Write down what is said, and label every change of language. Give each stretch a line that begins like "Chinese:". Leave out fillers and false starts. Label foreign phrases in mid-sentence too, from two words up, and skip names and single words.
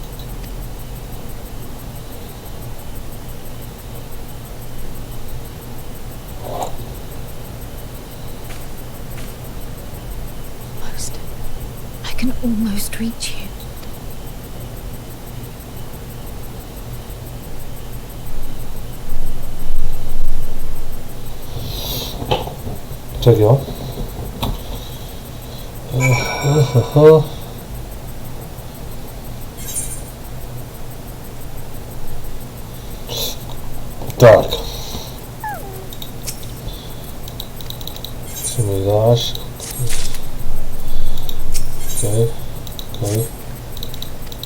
English: I can almost reach you.
Korean: 저기요.
Russian: Так. Симуляж.
English: Okay.